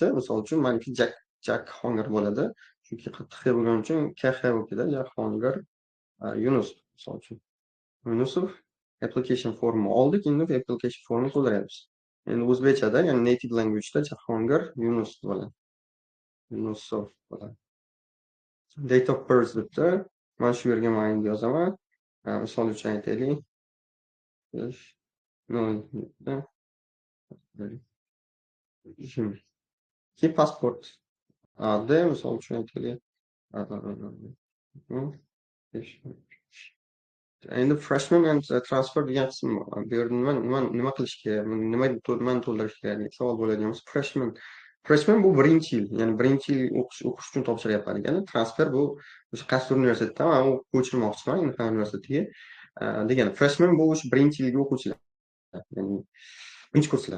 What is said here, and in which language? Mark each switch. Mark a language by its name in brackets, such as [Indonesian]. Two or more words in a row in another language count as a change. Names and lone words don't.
[Uzbek] Misol uchun maniki Jack Honger bo'ladi. Chunki qattiq H bo'lgani uchun KH bo'lib ketadi. Jack Honger Yunus misol uchun. Yunusov [English] application formni [Uzbek] oldik, endi [English] application formni [Uzbek] to'ldiryapmiz. Endi o'zbekchada, ya'ni [English] native language'da [Uzbek] Jahongir Yunus bo'ladi. Yunusov bo'ladi. [English] Date of birth debdi. [Uzbek] Mana shu yerga men yozaman. Misol uchun aytaylik. Ki pasport. D misol uchun aytaylik. Endi [English] freshman and transfer [Uzbek] degan qism bor. Bu yerda nima qilish kerak? Nimani to'ldirish kerak deb savol bo'ladigan bo'lsa, freshman bu birinchi yil, ya'ni birinchi yil o'qish uchun topshiryapman degani. Transfer bu o'sha qaysi universitetdan men u ko'chirmoqchiman Inha universitetiga degani. Freshman bu o'sha birinchi yilgi o'quvchilar, ya'ni birinchi kurslar.